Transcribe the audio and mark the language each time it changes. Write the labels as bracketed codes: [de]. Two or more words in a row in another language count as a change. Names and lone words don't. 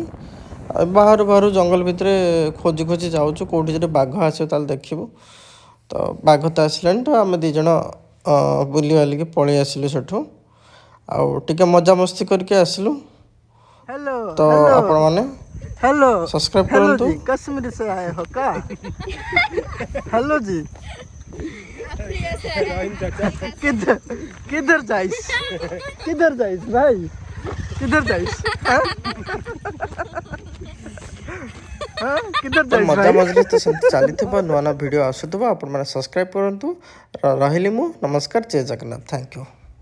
[or] ବାହାରୁ ଜଙ୍ଗଲ ଭିତରେ ଖୋଜି ଯାଉଛୁ କେଉଁଠି ଯଦି ବାଘ ଆସିବ ତାହେଲେ ଦେଖିବୁ। ତ ବାଘ ତ ଆସିଲାଣି। ତ ଆମେ 2 ଜଣ ବୁଲିବାଲିକି ପଳେଇ ଆସିଲୁ ସେଠୁ। ଆଉ ଟିକେ ମଜାମସ୍ତି କରିକି ଆସିଲୁ। [hi] हेलो [or] ତ ଆପଣମାନେ [hi] हेलो [or] ସବସ୍କ୍ରାଇବ୍ [hi] हेलो [or] କରନ୍ତୁ। [hi] जी, कश्मीर से आए हो का? हेलो जी, किधर किधर जाइस भाई, किधर जाइस? हाँ? हाँ? किधर [or] ତ [hi] जाइस [or] ମଜା [hi] भाई? [or] ମଜଲିସ୍ ତ ସେମିତି ଚାଲିଥିବ। ନୂଆ ଭିଡ଼ିଓ ଆସୁଥିବ। ଆପଣମାନେ ସବସ୍କ୍ରାଇବ୍ କରନ୍ତୁ। ରହିଲି ମୁଁ। ନମସ୍କାର। ଜୟ ଜଗନ୍ନାଥ। [en] thank you.